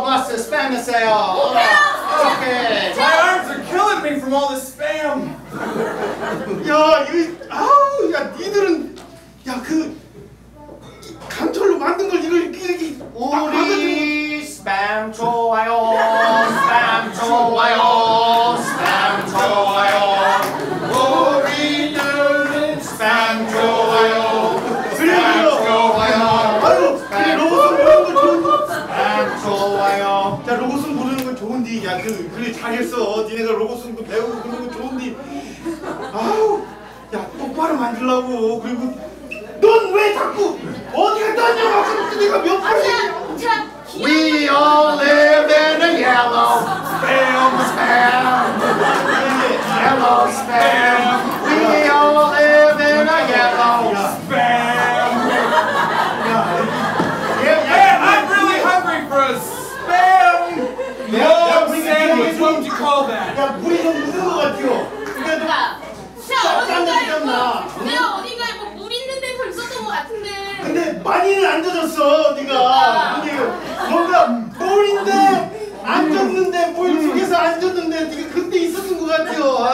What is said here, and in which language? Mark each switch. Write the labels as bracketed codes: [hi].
[ko] boss, spam 있어요. [en] Okay. My arms are killing me from all this spam. [ko] 야, 이거 아우, 야, 니들은 야, 그 강철로 만든 걸 이걸 이렇게 우리 스팸 좋아요. 스팸 좋아요. 스팸 좋아요. 우리들은 스팸 좋아요. 스팸 좋아요. 아유, 그래 로봇은 보는 거 좋은데. 스팸 좋아요. 자, 로봇은 보는 건 좋은데, 야, 그래 잘했어. 니네가 로봇은 배우고 그런 건 좋은데. 아우, 야, 똑바로 만들라고. 그리고 넌 왜 자꾸 어디 갔다 왔냐고. 그래서 내가 몇 번을 [en] We all live in a yellow spam. Yellow spam. We all live in a yellow spam. Yeah, I'm really hungry for a spam log sandwich. What would you call that? [ko] 야, 물이 좀 묻은 것 같아요. 그러니까 내가 어딘가에 뭐 물 있는 데서 있었던 것 같은데. 근데 많이는 안 젖었어, 네가. 근데 뭔가 볼인데 안 젖는데 볼 속에서 안 젖는데 네가 그때 있었던 것 같아요.